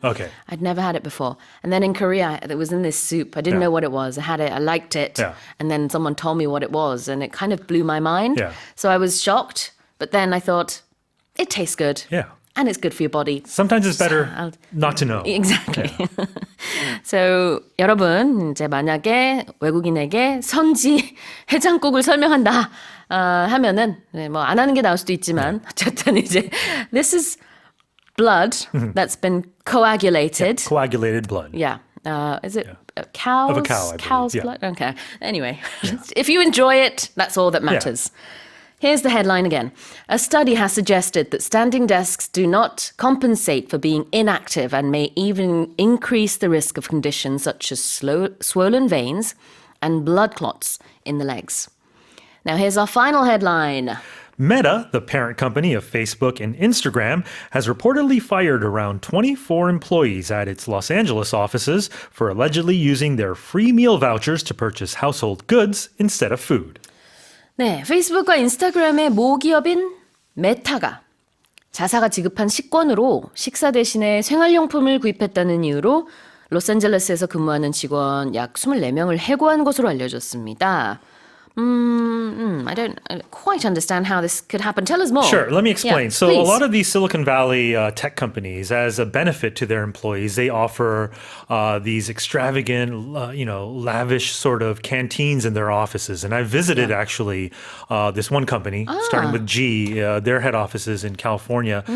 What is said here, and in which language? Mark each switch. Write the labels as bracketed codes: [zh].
[en] Okay. I'd never had it before. And then in Korea, it was in this soup. I didn't Yeah. know what it was. I had it. I liked it. Yeah. And then someone told me what it was, and it kind of blew my mind. Yeah. So I was shocked. But then I thought, it tastes good. Yeah. And it's good for your body. Sometimes it's better I'll- not to know. Exactly. So [ko] 여러분 이제 만약에 외국인에게 선지 해장국을 설명한다 하면은 뭐 안 하는 게 나을 수도 있지만 어쨌든 이제 [en] this is blood that's been coagulated. Coagulated blood. Yeah. Is it cow's, Of a cow, I believe, cow's yeah. blood? Okay. Anyway, if you enjoy it, that's all that matters. Here's the headline again. A study has suggested that standing desks do not compensate for being inactive and may even increase the risk of conditions such as swollen veins and blood clots in the legs. Now here's our final headline. Meta, the parent company of Facebook and Instagram, has reportedly fired around 24 employees at its Los Angeles offices for allegedly using their free meal vouchers to purchase household goods instead of food. [ko] 네, 페이스북과 인스타그램의 모기업인 메타가 자사가 지급한 식권으로 식사 대신에 생활용품을 구입했다는 이유로 로스앤젤레스에서 근무하는 직원 약 24명을 해고한 것으로 알려졌습니다. [en] I don't quite understand how this could happen. Tell us more. Sure, let me explain. Yeah, So please. a lot of these Silicon Valley tech companies, as a benefit to their employees, they offer these extravagant, lavish sort of canteens in their offices. And I visited actually this one company, starting with G, their head offices in California.